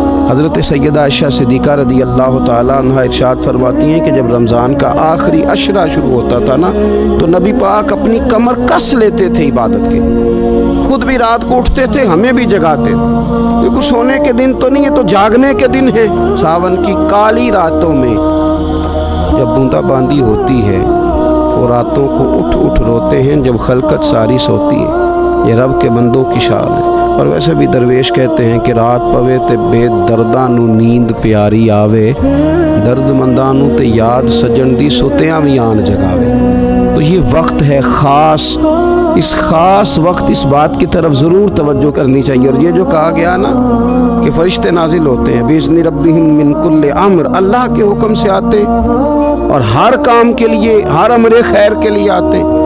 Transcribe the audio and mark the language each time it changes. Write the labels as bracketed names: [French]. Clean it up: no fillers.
[Urdu] حضرت سیدہ عائشہ صدیقہ رضی اللہ تعالیٰ عنہ ارشاد فرماتی ہیں کہ جب رمضان کا آخری عشرہ شروع ہوتا تھا نا تو نبی پاک اپنی کمر کس لیتے تھے عبادت کے, خود بھی رات کو اٹھتے تھے, ہمیں بھی جگاتے تھے. یہ کچھ سونے کے دن تو نہیں ہے, تو جاگنے کے دن ہے. ساون کی کالی راتوں میں جب بوندا باندی ہوتی ہے وہ راتوں کو اٹھ اٹھ روتے ہیں جب خلقت ساری سوتی ہے. یہ رب کے بندوں کی شان ہے. اور ویسے بھی درویش کہتے ہیں کہ [Punjabi] رات پوے تے بے درداں نو نیند پیاری آوے, درد منداں نو تے یاد سجن دی سوتیاں وی آن جگاوے. [Urdu] تو یہ وقت ہے خاص, اس خاص وقت اس بات کی طرف ضرور توجہ کرنی چاہیے. اور یہ جو کہا گیا نا کہ فرشتے نازل ہوتے ہیں [Arabic] بِإِذْنِ رَبِّهِمْ مِنْ كُلِّ أَمْرٍ, [Urdu] اللہ کے حکم سے آتے اور ہر کام کے لیے, ہر امر خیر کے لیے آتے.